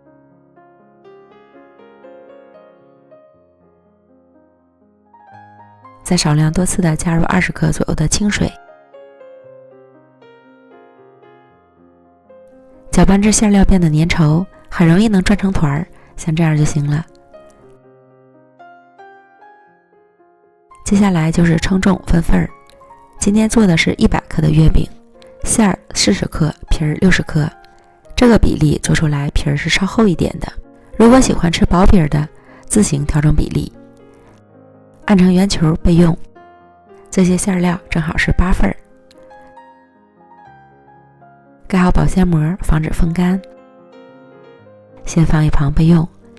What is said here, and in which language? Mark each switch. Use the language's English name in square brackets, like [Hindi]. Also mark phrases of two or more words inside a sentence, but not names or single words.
[Chinese] 再少量多次的加入20克左右的清水，搅拌至馅料变得粘稠，很容易能转成团儿，像這樣就行了。接下來就是稱重分份兒，今天做的是100克的月餅，馅兒40 克，皮兒60克，這個比例做出來皮兒是稍厚一點的。如果喜歡吃薄皮兒的，自行調整比例。按成圓球備用，這些餡料正好是8份，蓋好保鮮膜，防止風乾，先放一旁備用。